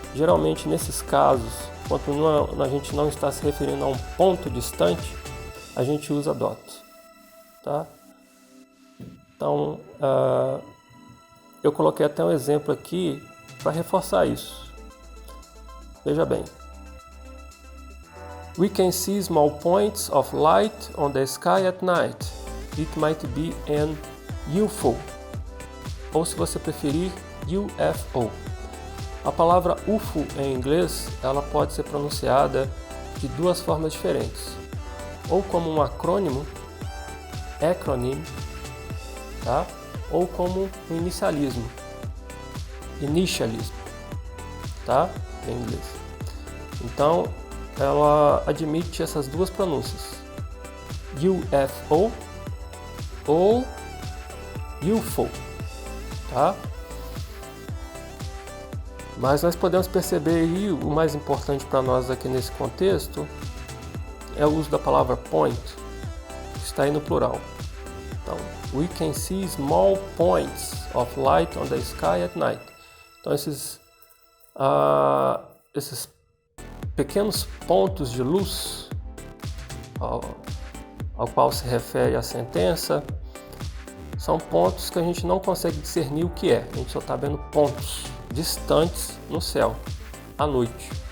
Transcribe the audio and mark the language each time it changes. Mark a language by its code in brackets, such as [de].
[pt] Geralmente nesses casos, quando a gente não está se referindo a um ponto distante, a gente usa dot, tá? Então, eu coloquei até um exemplo aqui para reforçar isso. Veja bem. [en] We can see small points of light on the sky at night. It might be an UFO. [pt] Ou, se você preferir, [en] UFO. [pt] A palavra UFO em inglês, ela pode ser pronunciada de duas formas diferentes. Ou como um acrônimo, acronym, tá? Ou como um inicialismo, initialism, tá? Em inglês. Então, ela admite essas duas pronúncias, UFO ou UFO, tá? Mas nós podemos perceber aí, o mais importante para nós aqui nesse contexto é o uso da palavra point, que está aí no plural. Então, [en] we can see small points of light on the sky at night. [pt] Então, esses pequenos pontos de luz ao qual se refere a sentença são pontos que a gente não consegue discernir o que é. A gente só está vendo pontos distantes no céu à noite.